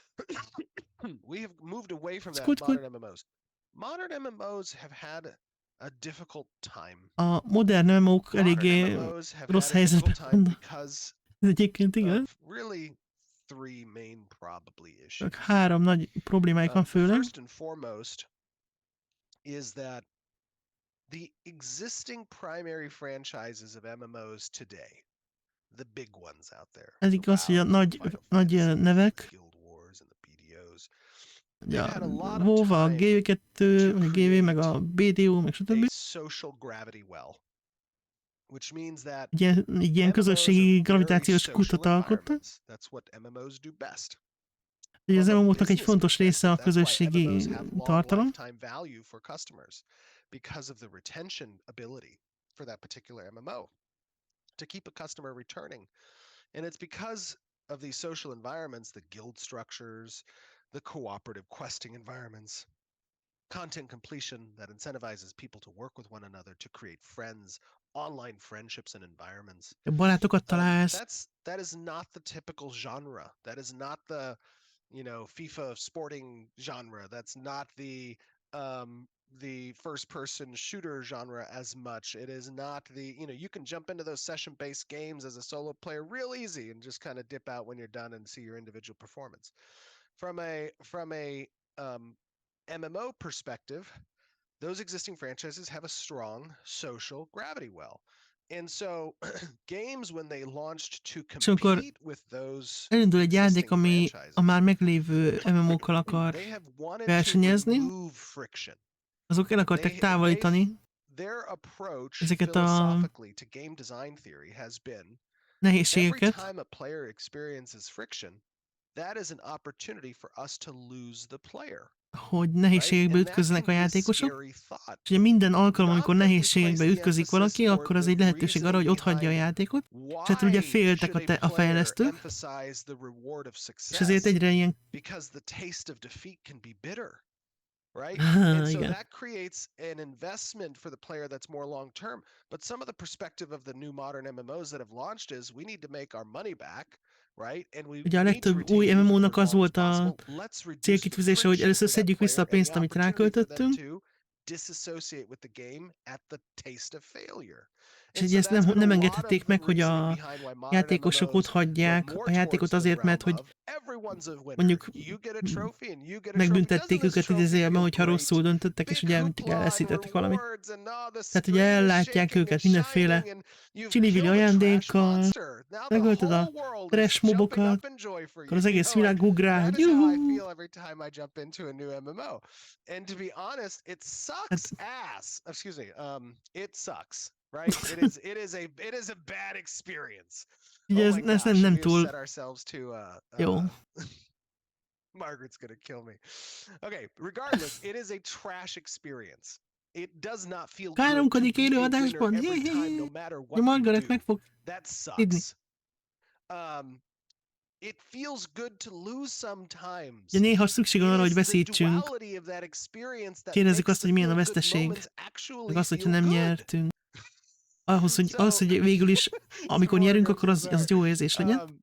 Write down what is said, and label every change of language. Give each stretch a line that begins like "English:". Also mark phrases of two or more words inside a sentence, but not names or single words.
Hungarian: A modern MMO-k eléggé rossz helyzetben vannak. Ez egyébként igaz. Csak 3 nagy problémáik van főleg.
English: The existing primary franchises of MMOs today, the big ones out there.
Hungarian: Ez igaz, hogy a nagy nevek, a WoW, a GV2, a GV, meg a BDO, meg stb. Ilyen közösségi gravitációs kutat alkottak. Ugye az MMO-knak egy fontos része a közösségi tartalom.
English: Because of the retention ability for that particular MMO to keep a customer returning. And it's because of these social environments, the guild structures, the cooperative questing environments, content completion that incentivizes people to work with one another to create friends, online friendships and environments.
Hungarian: Barátokat találsz.
English: That is not the typical genre. That is not the, FIFA sporting genre. That's not the first-person shooter genre as much. It is not you can jump into those session-based games as a solo player real easy and just kind of dip out when you're done and see your individual performance. From a MMO perspective, those existing franchises have a strong social gravity well. And so games when they launched to compete with those
Hungarian: elindul egy játék, ami a már meglévő MMO-kkal akar versenyezni, azok el akarták távolítani ezeket a nehézségeket. Hogy nehézségekbe ütköznek a játékosok, és ugye minden alkalom, amikor nehézségekbe ütközik valaki, akkor az egy lehetőség arra, hogy otthagyja a játékot, és hát ugye féltek a fejlesztők, és ezért egyre ilyen...
English: Right? And so that creates an investment for the player that's more long term. But some of the perspective of the new modern MMOs that have launched is we need to make our money back, right? And we
Hungarian: ugye a legtöbb új MMO-nak az volt a célkitűzése, hogy először szedjük vissza a pénzt, amit ráköltöttünk,
English: disassociate with the game at the taste of failure.
Hungarian: És így ezt nem engedhették meg, hogy a játékosok ott hagyják a játékot azért, mert hogy mondjuk megbüntették őket idézőjelben, hogyha rosszul döntöttek, és ugye elveszítettek valamit. Tehát ugye ellátják őket mindenféle csili-vili ajándékkal, megölted a
English: trash mobokat,
Hungarian: akkor az egész világ ugrál, hogy juhu!
English: Right? It is a bad experience.
Hungarian: Ugye ez nem túl jó.
English: Margaret's gonna kill me. Okay, regardless, it is a trash experience. It does not feel good.
Hungarian: Káromkodik élőadásban. Margaret meg fog idni.
English: It feels good to lose sometimes.
Hungarian: Ugye néha szükség van arra, hogy veszítsünk. Kérdezzük azt, hogy milyen a veszteség. Meg azt, hogyha nem nyertünk. Ahhoz, hogy végül is, amikor nyerünk, akkor az jó érzés legyen.